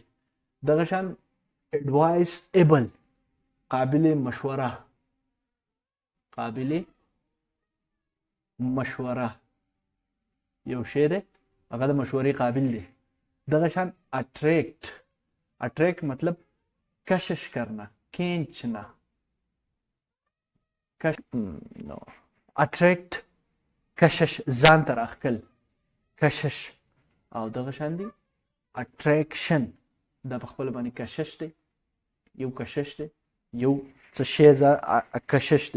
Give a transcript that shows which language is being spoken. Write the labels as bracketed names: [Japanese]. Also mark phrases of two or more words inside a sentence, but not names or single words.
[Pashto] دغه شان [English] advise able, [Pashto] قابل مشوره. یو شی دی هغه د مشورې قابل دی. دغه شان اټریکټ مطلب [Urdu] کشش کرنا، کھینچنا. [Pashto] اټریکټ کشش، ځان ته راښکل، کشش. او دغه شان دی اټریکشن، دا په خپله باندې کشش دی، یو کشش دی، یو څه شی کشش دی.